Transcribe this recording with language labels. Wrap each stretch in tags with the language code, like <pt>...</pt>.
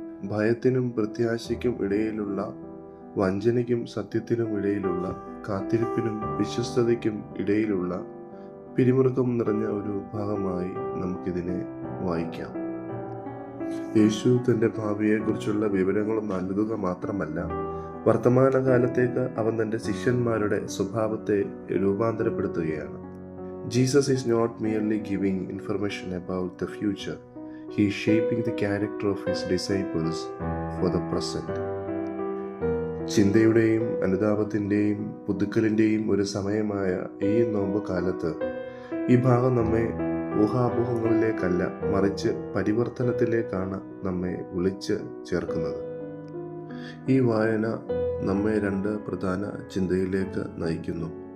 <ml>ഭയത്തിനും പ്രത്യാശയ്ക്കും ഇടയിലുള്ള, വഞ്ചനയ്ക്കും സത്യത്തിനും ഇടയിലുള്ള, കാത്തിരിപ്പിനും വിശ്വസ്തതയ്ക്കും ഇടയിലുള്ള പിരിമുറുക്കം നിറഞ്ഞ ഒരു ഭാഗമായി നമുക്കിതിനെ വായിക്കാം. യേശു തൻ്റെ ഭാവിയെക്കുറിച്ചുള്ള വിവരങ്ങൾ നൽകുക മാത്രമല്ല, വർത്തമാനകാലത്തേക്ക് അവൻ തൻ്റെ ശിഷ്യന്മാരുടെ സ്വഭാവത്തെ രൂപാന്തരപ്പെടുത്തുകയാണ്.</ml> <en>Jesus is not merely giving information about the future. He is shaping the character of his disciples for the present.</en> <ml>ചിന്തയുടെയും അനുതാപത്തിൻ്റെയും പുതുക്കലിൻ്റെയും ഒരു സമയമായ ഈ നോമ്പ് കാലത്ത് ഈ ഭാഗം നമ്മെ ഊഹാപോഹങ്ങളിലേക്കല്ല, മറിച്ച് പരിവർത്തനത്തിലേക്കാണ് നമ്മെ വിളിച്ച് ചേർക്കുന്നത്. ഈ വായന നമ്മെ രണ്ട് പ്രധാന ചിന്തയിലേക്ക് നയിക്കുന്നു.</ml>